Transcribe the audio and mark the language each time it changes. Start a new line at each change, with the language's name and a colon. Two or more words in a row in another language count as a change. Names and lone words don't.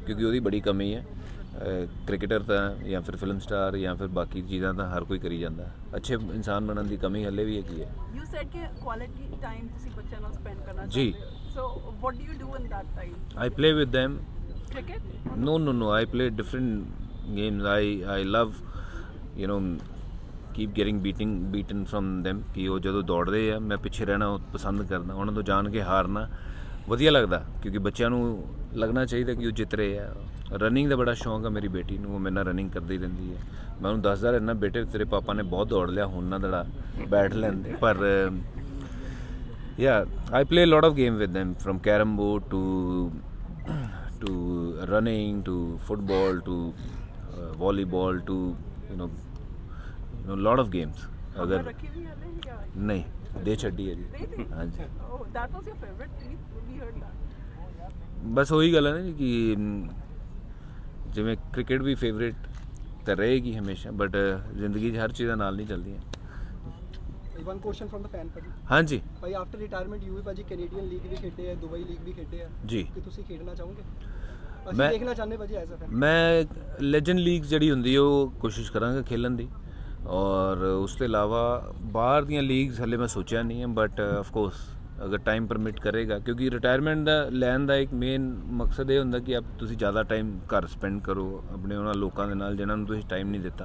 Punjabi: क्योंकि ਉਹਦੀ
Hindi: बड़ी कमी है।
Punjabi: क्रिकेटर ਤਾਂ ਜਾਂ ਫਿਰ ਫਿਲਮ ਸਟਾਰ ਜਾਂ ਫਿਰ ਬਾਕੀ ਚੀਜ਼ਾਂ ਤਾਂ ਹਰ ਕੋਈ ਕਰੀ ਜਾਂਦਾ। ਅੱਛੇ ਇਨਸਾਨ ਬਣਨ ਦੀ ਕਮੀ ਹਲੇ ਵੀ ਹੈਗੀ ਹੈ।
English: You said
Punjabi: ਕਿ
English: quality time
Punjabi: ਤੁਸੀਂ ਬੱਚਿਆਂ ਨਾਲ spend ਕਰਨਾ ਜੀ। ਚਾਹੁੰਦੇ ਹੋ।
English: So what do you do in that time? I play with them. Cricket? No. I play different games. I love, you know, keep getting beaten from them
Punjabi: ਕਿ ਉਹ ਜਦੋਂ ਦੌੜਦੇ ਆ ਮੈਂ ਪਿੱਛੇ ਰਹਿਣਾ ਉਹ ਪਸੰਦ ਕਰਦਾ, ਉਹਨਾਂ ਤੋਂ ਜਾਣ ਕੇ ਹਾਰਨਾ ਵਧੀਆ ਲੱਗਦਾ ਕਿਉਂਕਿ ਬੱਚਿਆਂ ਨੂੰ ਲੱਗਣਾ ਚਾਹੀਦਾ ਕਿ ਉਹ ਜਿੱਤ ਰਹੇ ਆ। ਰਨਿੰਗ ਦਾ ਬੜਾ ਸ਼ੌਂਕ ਆ ਮੇਰੀ ਬੇਟੀ ਨੂੰ, ਉਹ ਮੇਰੇ ਨਾਲ ਰਨਿੰਗ ਕਰਦੀ ਰਹਿੰਦੀ ਹੈ। ਮੈਂ ਉਹਨੂੰ ਦੱਸਦਾ ਰਹਿੰਦਾ ਬੇਟੇ ਤੇਰੇ ਪਾਪਾ ਨੇ ਬਹੁਤ ਦੌੜ ਲਿਆ, ਹੁਣ ਨਾ ਦੜਾ ਬੈਠ ਲੈਂਦੇ।
English: ਪਰ I play a lot of game with them, from carom board to running to football to volleyball to lot of games.
Punjabi: ਅਗਰ ਰੱਖੀ ਵੀ ਹਲੇ ਜਾਂ ਨਹੀਂ ਦੇ ਛੱਡੀ ਹੈ ਜੀ।
English: Really?
Punjabi: ਹਾਂਜੀ।
English: Oh, that was your favorite? We heard that.
Punjabi: ਬਸ ਉਹੀ ਗੱਲ ਹੈ ਨਾ ਜੀ ਕਿ ਜਿਵੇਂ ਕ੍ਰਿਕਟ ਵੀ ਫੇਵਰੇਟ ਤਾਂ ਰਹੇਗੀ ਹਮੇਸ਼ਾ, ਬਟ ਜ਼ਿੰਦਗੀ 'ਚ ਹਰ ਚੀਜ਼ਾਂ ਨਾਲ ਨਹੀਂ ਚੱਲਦੀਆਂ।
English: One question from the fan ਭਾਜੀ।
Punjabi: ਹਾਂਜੀ ਭਾਈ
English: after retirement you
Punjabi: ਵੀ ਭਾਜੀ ਕੈਨੇਡੀਅਨ ਲੀਗ ਵੀ ਖੇਡੇ ਆ, ਦੁਬਈ ਲੀਗ ਵੀ ਖੇਡੇ ਆ ਜੀ। ਕਿ ਤੁਸੀਂ ਖੇਡਣਾ ਚਾਹੋਗੇ? ਅਸੀਂ ਮੈਂ- ਦੇਖਣਾ ਚਾਹੁੰਦੇ ਭਾਜੀ
English: as a fan.
Punjabi: ਮੈਂ ਲੈਜੈਂਡ ਲੀਗ ਜਿਹੜੀ ਹੁੰਦੀ ਹੈ ਉਹ ਕੋਸ਼ਿਸ਼ ਕਰਾਂਗਾ ਖੇਲਣ ਦੀ, ਔਰ ਉਸ ਤੋਂ ਇਲਾਵਾ ਬਾਹਰ ਦੀਆਂ ਲੀਗਸ ਹਲੇ ਮੈਂ ਸੋਚਿਆ ਨਹੀਂ ਹੈ,
English: but of course
Punjabi: ਅਗਰ
English: time permit
Punjabi: ਕਰੇਗਾ, ਕਿਉਂਕਿ ਰਿਟਾਇਰਮੈਂਟ ਦਾ ਲੈਣ ਦਾ ਇੱਕ ਮੇਨ ਮਕਸਦ ਇਹ ਹੁੰਦਾ ਕਿ ਤੁਸੀਂ ਜ਼ਿਆਦਾ ਟਾਈਮ ਘਰ ਸਪੈਂਡ ਕਰੋ ਆਪਣੇ ਉਹਨਾਂ ਲੋਕਾਂ ਦੇ ਨਾਲ ਜਿਨ੍ਹਾਂ ਨੂੰ ਤੁਸੀਂ ਟਾਈਮ ਨਹੀਂ ਦਿੱਤਾ।